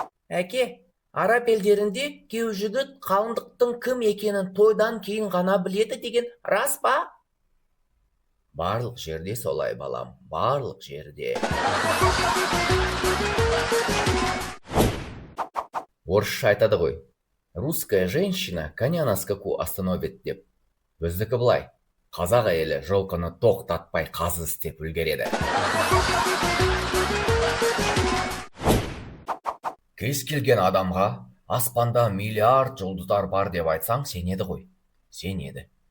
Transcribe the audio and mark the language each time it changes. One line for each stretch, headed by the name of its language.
Kazakh: Әке, араб елдерінде күйеу жігіт қалыңдықтың кім екенін тойдан кейін ғана біледі деген рас па? Барлық жерде солай, балам, барлық жерде. Орысша айтады ғой:
Russian: Русская женщина коня на скаку остановит
Kazakh: деп. Біздікі былай: қазақ әйелі жылқыны тоқтатпай қазы істеп үлгереді. Кез келген адамға аспанда миллиард жұлдыздар бар деп айтсаң, сенеді ғой. Сенеді.